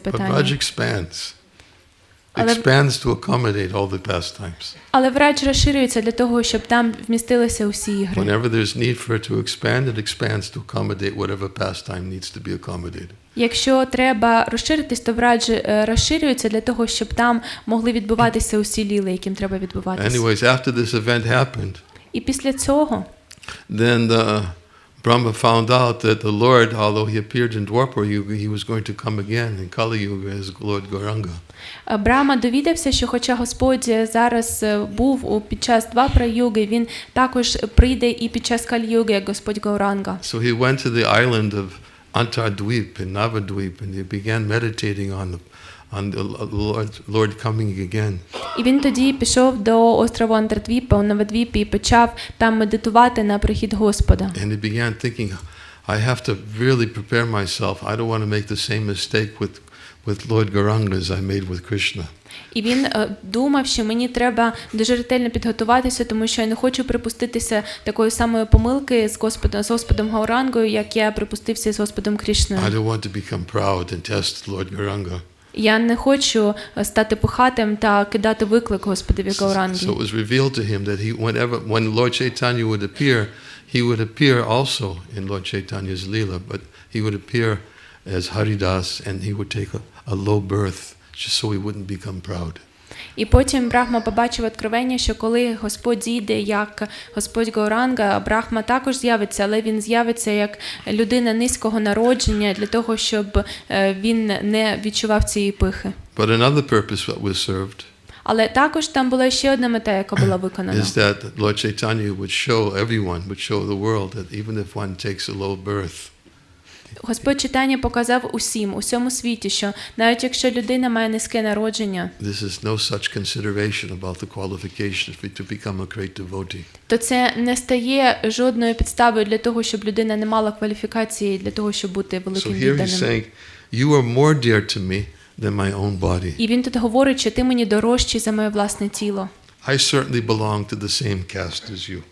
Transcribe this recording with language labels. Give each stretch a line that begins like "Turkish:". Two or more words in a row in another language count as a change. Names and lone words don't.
Ukrainian: запитання.
English: Vraj expands to accommodate all the pastimes.
Ukrainian: Але Врадж розширюється для того, щоб там вмістилися усі ігри.
English: Whenever there's need for it to expand, it expands to accommodate whatever pastime needs to be accommodated.
Ukrainian: Якщо треба розширитись, то Врадж розширюється для того, щоб там могли відбуватися усі ліли, яким треба відбуватися.
English: Anyways, after this event happened,
Ukrainian: І після цього
English: then Brahma found out that the Lord, although he appeared in Dwapar Yuga, he was going to come again in Kali Yuga as Lord Ґауранґа.
Ukrainian: Брахма довідався, що хоча Господь зараз був під час Двапара-юги, він також прийде і під час Калі-юги, як Господь Ґауранґа.
English: So he went to the island of Antardvip in Navadvip and he began meditating on the Lord coming again.
Ukrainian: І він тоді пішов до острову Антардвіпа, у Навадвіпі, і почав там медитувати на прихід Господа.
English: And he began thinking, I have to really prepare myself. I don't want to make the same mistake with Lord Ґауранґа as I made with Krishna.
Ukrainian: І він думав, що мені треба дуже ретельно підготуватися, тому що я не хочу припуститися такої самої помилки з Господом Ґауранґою, як я припустився з Господом Крішною.
English: I don't want to become proud and test Lord Ґауранґа.
Ukrainian: Я не хочу стати пихатим та кидати виклик Господові Ґауранґі.
English: So it was revealed to him that when Lord Chaitanya would appear, he would appear also in Lord Chaitanya's Leela, but he would appear as Haridas and he would take a low birth just so he wouldn't become proud.
Ukrainian: І потім Брахма побачив откровення, що коли Господь зійде як Господь Ґауранґа, Брахма також з'явиться, але він з'явиться як людина низького народження для того, щоб він не відчував цієї пихи.
English: But another purpose that was served
Ukrainian: Але також там була ще одна мета, яка була виконана.
English: is that Lord Chaitanya would show the world that even if one takes a low birth,
Ukrainian: Господь Чайтанья показав усьому світі, що навіть якщо людина має низьке народження,
English: this is no such consideration about the qualifications to become a great devotee.
Ukrainian: то це не стає жодною підставою для того, щоб людина не мала кваліфікації для того, щоб бути великим
English: So here he's
Ukrainian: відданим.
English: saying, you are more dear to me than my own body.
Ukrainian: І він тут говорить, що ти мені дорожчий за моє власне тіло.
English: I certainly belong to the same caste as you.